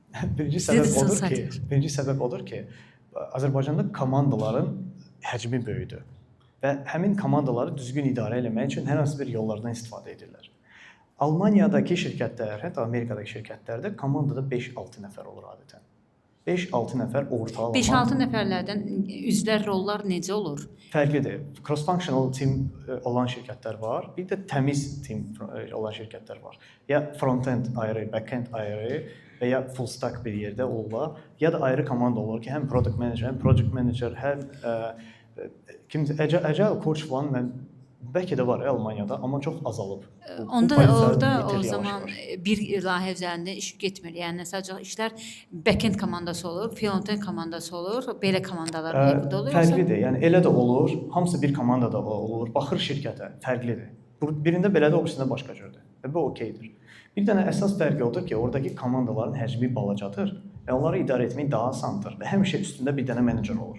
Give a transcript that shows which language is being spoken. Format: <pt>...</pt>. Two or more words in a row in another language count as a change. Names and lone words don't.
<az>Birinci səbəb odur ki, Azərbaycanda komandaların həcmi böyüdü və həmin komandaları düzgün idarə etmək üçün hər hansı bir yollardan istifadə edirlər. Almaniyadakı şirkətlər, hətta Amerikadakı şirkətlərdə komandada 5-6 nəfər olur adətən. 5-6 nəfər ortalama. 5-6 nəfərlərdən üzvlər rollar necə olur? Fərqlidir.</az> <en>Cross-functional team</en> <az>olan şirkətlər var, bir də təmiz team olan şirkətlər var. Ya front-end ayrı, back-end ayrı və ya</az> <en>full stack</en> <az>bir yerdə olurlar, ya da ayrı komanda olur ki, həm</az> <en>product manager,</en> <az>həm</az> <en>project manager,</en> <az>həm</az> <en>Agile coach</en> <az>falan mən bəlkə də var Almaniyada, amma çox azalıb. Onda orada o zaman bir layihə üzərində iş getmir. Yəni sadəcə işlər back-end komandası olur, front-end komandası olur, belə komandalar olur. Fərqlidir. Yəni elə də olur, hamısı bir komandada olur. Baxır şirkətə, fərqlidir. Birində belədir, o birisində başqa cürdür. Və bu okeydir. Bir dənə əsas fərqi odur ki, oradakı komandaların həcmi balacadır və onları idarə etmək daha asandır və həmişə üstündə bir dənə menecer olur.</az>